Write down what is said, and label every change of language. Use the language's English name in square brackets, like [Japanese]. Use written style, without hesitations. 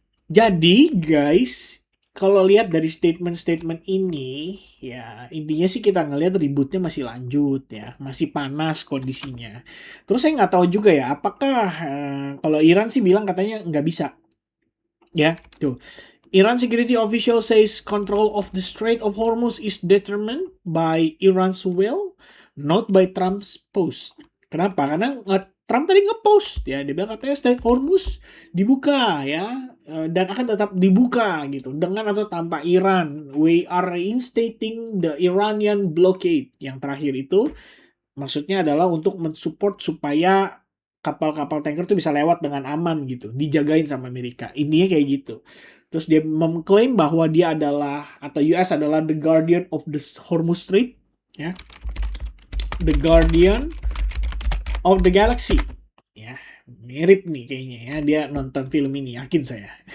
[Indonesian] Jadi guys, kalau lihat dari statement-statement ini, ya intinya sih kita ngelihat ributnya masih lanjut ya, masih panas kondisinya. Terus saya nggak tahu juga ya, apakah kalau Iran sih bilang katanya nggak bisa, ya tuh. [English] Iran security official says control of the Strait of Hormuz is determined by Iran's will, not by Trump's post. [Indonesian] Kenapa? Karena Trump tadi nge-post ya, dia bilang katanya Strait Hormuz dibuka ya, dan akan tetap dibuka gitu dengan atau tanpa Iran. [English] We are reinstating the Iranian blockade. [Indonesian] Yang terakhir itu maksudnya adalah untuk mensupport supaya kapal-kapal tanker itu bisa lewat dengan aman gitu, dijagain sama Amerika. Intinya kayak gitu. Terus dia mengklaim bahwa dia adalah, atau US adalah [English] the guardian of the Hormuz Strait, [Indonesian] ya, [English] the guardian of the galaxy, [Indonesian] ya, mirip nih kayaknya ya, dia nonton film ini, yakin saya.